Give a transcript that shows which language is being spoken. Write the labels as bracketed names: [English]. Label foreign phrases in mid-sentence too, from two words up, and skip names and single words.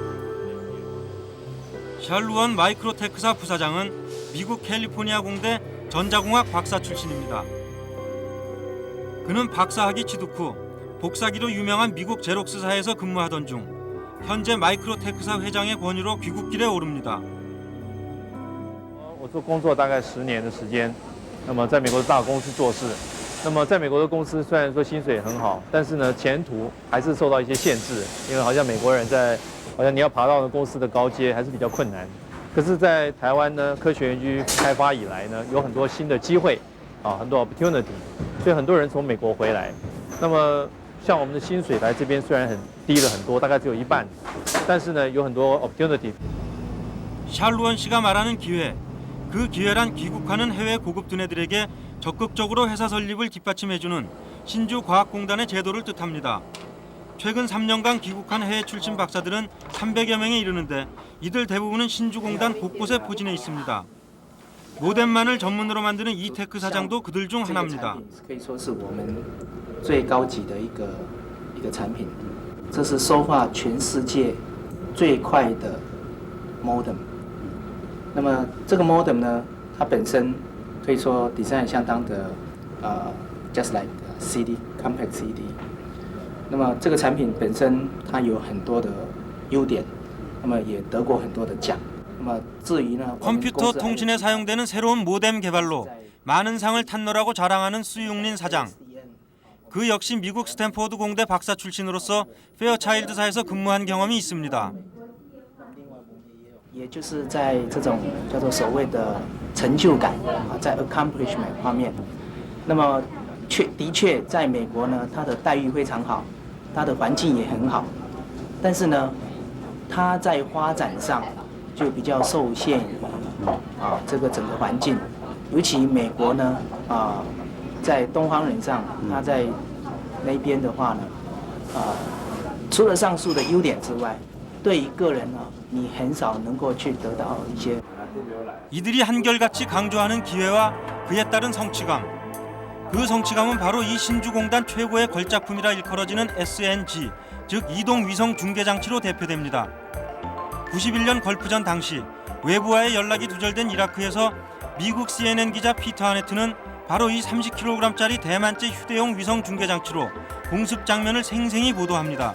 [Korean] 샤르원 마이크로테크사 부사장은 미국 캘리포니아 공대 전자공학 박사 출신입니다. 그는 박사학위 취득 후 복사기로 유명한 미국 제록스사에서 근무하던 중 현재 마이크로테크사 회장의 권유로 귀국길에 오릅니다. [Chinese] 我做工作大概10年的时间，那么在美国的大公司做事，那么在美国的公司虽然说薪水很好，但是呢前途还是受到一些限制，因为好像美国人好像你要爬到公司的高阶还是比较困难。可是，在台湾呢，科学园区开发以来呢，有很多新的机会，很多 opportunity， 所以很多人从美国回来。那么，像我们的薪水来这边虽然很低了很多，大概只有1半，但是呢，有很多 opportunity。 [Korean] 샬루원 씨가 말하는 기회, 그 기회란 귀국하는 해외 고급 두뇌들에게 적극적으로 회사 설립을 뒷받침해주는 신주과학공단의 제도를 뜻합니다. 최근 3년간 귀국한 해외 출신 박사들은 300여 명에 이르는데 이들 대부분은 신주공단 곳곳에 포진해 있습니다. 모뎀만을 전문으로 만드는 이테크 사장도 그들 중 하나입니다. [Chinese] 可以说是我们最高级的一个产品，这是收发全世界最快的 modem。那么这个 modem 呢，它本身可以说 design 相当的 [English] just like CD compact CD。 [Chinese] 那么这个产品本身它有很多的优点，那么也得过很多的奖。那么至于呢， [Korean] 컴퓨터 통신에 사용되는 새로운 모뎀 개발로 많은 상을 탔노라고 자랑하는 수용린 사장. 그 역시 미국 스탠포드 공대 박사 출신으로서 페어차일드사에서 근무한 경험이 있습니다. [Chinese] 也就是在这种叫做所谓的成就感在 accomplishment 方面，那么的确在美国呢，它的待遇非常好。它的环境也很好，但是呢，它在发展上就比较受限于这个整个环境，尤其美国呢在东方人上，它在那边的话呢除了上述的优点之外，对于个人呢，你很少能够去得到一些。 [Korean] 이들이 한결같이 강조하는 기회와 그에 따른 성취감. 그 성취감은 바로 이 신주공단 최고의 걸작품이라 일컬어지는 SNG, 즉 이동 위성 중계 장치로 대표됩니다. 91년 걸프전 당시 외부와의 연락이 두절된 이라크에서 미국 CNN 기자 피터 하네트는 바로 이 30kg짜리 대만제 휴대용 위성 중계 장치로 공습 장면을 생생히 보도합니다.